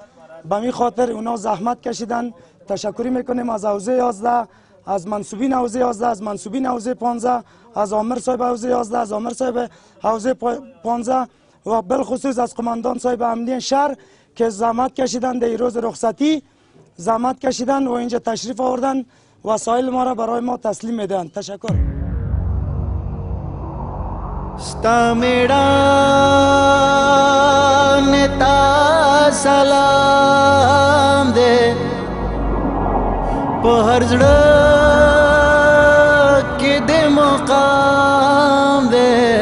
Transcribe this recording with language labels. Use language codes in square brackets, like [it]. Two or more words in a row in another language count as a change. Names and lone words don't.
[fa] به می خاطر اونا زحمت کشیدن. تشکری میکنیم از حوزه 11، از منصوبین حوزه 11، از منصوبین حوزه 15، از آمر صاحب حوزه 11، از آمر صاحب حوزه 15 و بالخصوص از قماندان صاحب امنیت شهر که زحمت کشیدن در روز رخصتی، زحمت کشیدن و اینجا تشریف آوردن، وسایل ما را برای ما تسلیم میدن. تشکر. [ps] ستا میړانې ته سلام دی، په هر زړه کې د مقام دی،